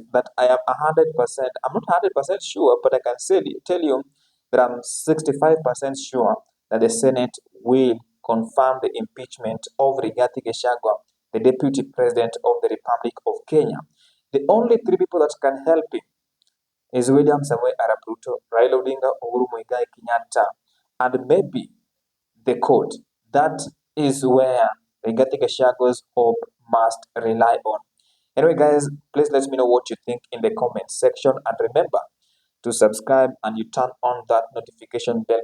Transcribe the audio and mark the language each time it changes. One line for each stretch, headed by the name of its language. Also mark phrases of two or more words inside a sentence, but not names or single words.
English: That I am 100%, I'm not 100% sure, but I can tell you that I'm 65% sure that the Senate will confirm the impeachment of Rigathi Gachagua, the Deputy President of the Republic of Kenya. The only three people that can help him is William Samoei Arap Ruto, Raila Odinga, Uhuru Muigai Kenyatta, and maybe the court. That is where Rigathi Gachagua's hope must rely on. Anyway, guys, please let me know what you think in the comment section, and remember to subscribe and you turn on that notification bell.